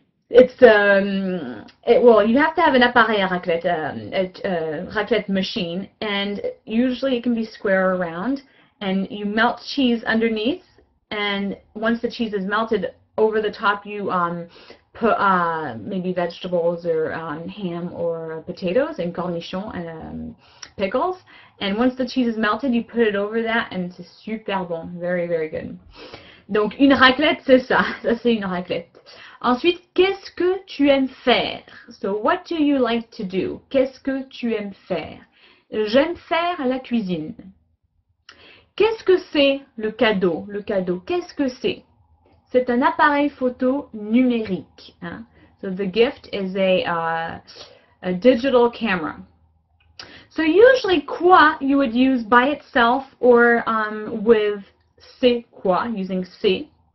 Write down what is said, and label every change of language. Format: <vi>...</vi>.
<en>It's well, you have to have an appareil à raclette, a raclette machine, and usually it can be square or round, and you melt cheese underneath, and once the cheese is melted, over the top you put maybe vegetables or ham or potatoes and cornichons and pickles, and once the cheese is melted, you put it over that, and</en> <fr>c'est super bon,</fr> <en>very, very good.</en> <fr>Donc une raclette, c'est ça, c'est une raclette. Ensuite, qu'est-ce que tu aimes faire?</fr> <en>So, what do you like to do?</en> <fr>Qu'est-ce que tu aimes faire? J'aime faire la cuisine. Qu'est-ce que c'est le cadeau? Le cadeau, qu'est-ce que c'est? C'est un appareil photo numérique.</fr> <en>So, the gift is a digital camera. So, usually, quoi you would use by itself or with c'est quoi, using c'est.</en>